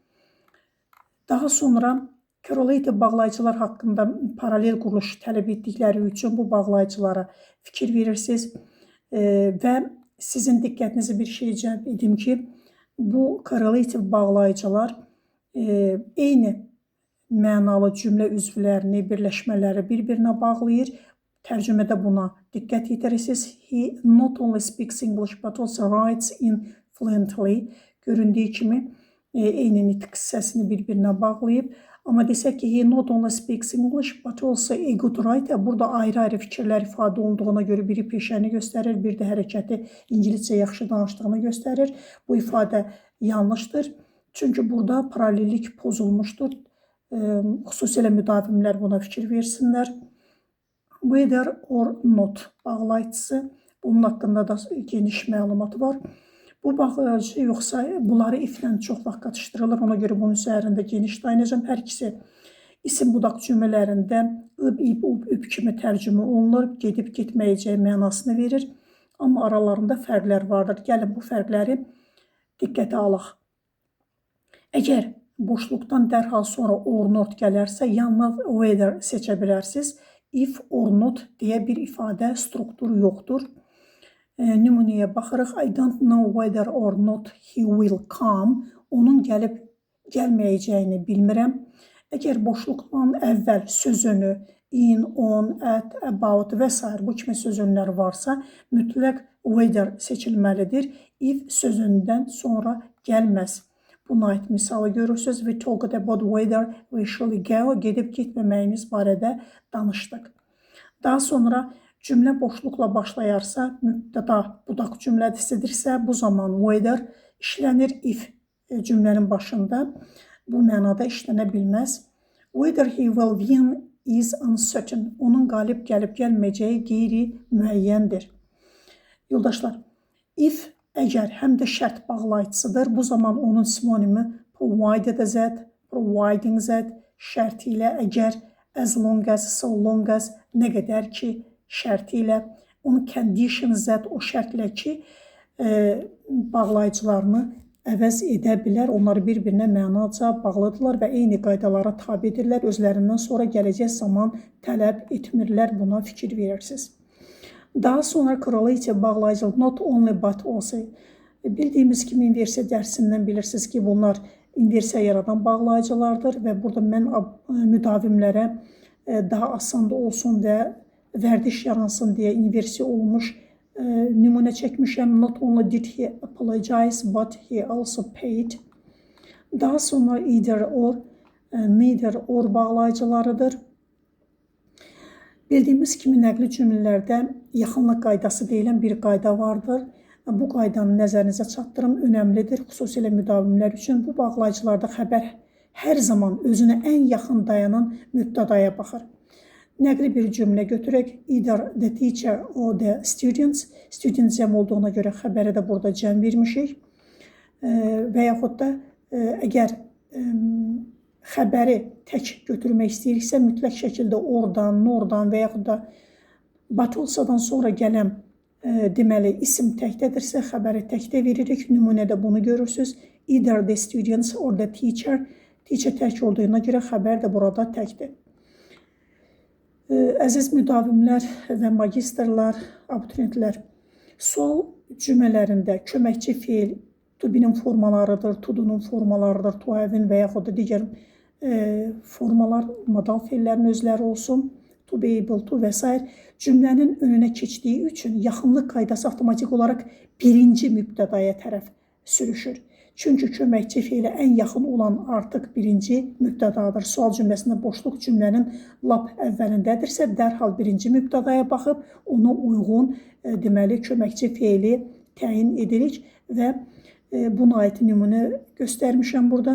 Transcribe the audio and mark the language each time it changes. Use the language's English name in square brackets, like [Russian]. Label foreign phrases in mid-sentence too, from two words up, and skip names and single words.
[Azerbaijani] Daha sonra correlative bağlayıcılar haqqında paralel quruluş tələb etdikləri üçün bu bağlayıcılara fikir verirsiniz və sizin diqqətinizi bir şey cəlb edim ki, bu correlative bağlayıcılar eyni mənalı cümlə üzvlərini, birləşmələri bir-birinə bağlayır. Tərcümədə buna diqqət yetirirsiniz. [English] He not only speaks English but also writes in fluently. [Azerbaijani] Göründüyü kimi eyni nitq hissəsini bir-birinə bağlayıb. Amma desək ki, [English] he not only speaks English but also a good writer. [Azerbaijani] Burada ayrı-ayrı fikirlər ifadə olunduğuna görə biri peşəni göstərir, bir də hərəkəti ingiliscə yaxşı danışdığını göstərir. Bu ifadə yanlışdır. Çünki burada paralellik pozulmuşdur. Xüsusilə müdavimlər buna fikir versinlər. [English] Whether or not [Azerbaijani] bağlayıcısı. Bunun haqqında da geniş məlumat var. Bu bağlayıcı yoxsa bunları if-lə çox vaxt qatışdırılır. Ona görə bunun üzərində geniş dayanacağım. Hər ikisi isim budaq cümlələrində ıb, ib, ub, üb kimi tərcümə olunur. Gedib getməyəcəyi mənasını verir. Amma aralarında fərqlər vardır. Gəlin bu fərqləri diqqətə alaq. Əgər boşluqdan dərhal sonra [English] or not [Azerbaijani] gələrsə, yanına whether seçə bilərsiniz. [English] If or not [Azerbaijani] deyə bir ifadə struktur yoxdur. Nümunəyə baxırıq. [English] I don't know whether or not he will come. [Azerbaijani] Onun gəlib gəlməyəcəyini bilmirəm. Əgər boşluqdan əvvəl sözünü [English] in, on, at, about [Azerbaijani] və s. bu kimi sözünlər varsa, mütləq whether seçilməlidir. If sözündən sonra gəlməz. Buna aid misalı görürsünüz. [English] We talked about whether we shall go. [Azerbaijani] Gedib getməməyiniz barədə danışdıq. Daha sonra cümlə boşluqla başlayarsa, mübtəda budaq cümlədisidirsə, bu zaman whether işlənir. If cümlənin başında bu mənada işlənə bilməz. [English] Whether he will win is uncertain. [Azerbaijani] Onun qalib gəlib gəlməyəcəyi qeyri-müəyyəndir. Yoldaşlar, if əgər həm də şərt bağlayıcısıdır, bu zaman onun sinonimi [English] provided z, providing z [Azerbaijani] şərti ilə əgər, [English] as long as, so long as, [Azerbaijani] nə qədər ki şərti ilə, onun [English] condition z [Azerbaijani] o şərtlə ki bağlayıcılarını əvəz edə bilər. Onları bir-birinə mənaca bağlıdırlar və eyni qaydalara tabidirlər. Özlərindən sonra gələcək zaman tələb etmirlər. Buna fikir verirsiniz. Daha sonra correlative bağlayıcı [English] not only but also. [Azerbaijani] Bildiyimiz kimi universitet dərsindən bilirsiniz ki, bunlar inversiya yaradan bağlayıcılardır və burada mən müdavimlərə daha asan da olsun və vərdiş yaransın deyə inversiya olmuş nümunə çəkmişəm. [English] Not only did he apologize, but he also paid. [Azerbaijani] Daha sonra [English] either or, neither or [Azerbaijani] bağlayıcılarıdır. Bildiyimiz kimi nəqli cümlələrdə yaxınlıq qaydası deyilən bir qayda vardır. Bu qaydanı nəzərinizə çatdırım, önəmlidir, xüsusilə müdavimlər üçün. Bu bağlayıcılarda xəbər hər zaman özünə ən yaxın dayanan mübtədaya baxır. Nəqli bir cümlə götürək. [English] Either the teacher or the students. [Azerbaijani] Students cəm olduğuna görə xəbəri də burada cəm vermişik. Və yaxud da əgər xəbəri tək götürmək istəyiriksə, mütləq şəkildə oradan, nordan və yaxud da but olsadan sonra gələn deməli isim təkdədirsə, xəbəri təkdə veririk. Nümunədə bunu görürsünüz. [English] Either the students or the teacher. [Azerbaijani] Teacher tək olduğuna görə xəbər də burada təkdir. Əziz müdavimlər və magistrlar, abituriyentlər, sual cümlələrində köməkçi feil [English] to be- [Azerbaijani] nin formalarıdır, [English] to do- [Azerbaijani] nun formalarıdır, [English] to have- [Azerbaijani] in və yaxud da digər formalar, modal feillərin özləri olsun, [English] to be able to və s. [Azerbaijani] cümlənin önünə keçdiyi üçün yaxınlıq qaydası avtomatik olaraq birinci mübtədaya tərəf sürüşür. Çünki köməkçi feilə ən yaxın olan artıq birinci mübtədadır. Sual cümləsində boşluq cümlənin lap əvvəlindədirsə, dərhal birinci mübtədaya baxıb ona uyğun deməli köməkçi feili təyin edirik və buna aid nümunə göstərmişəm burada.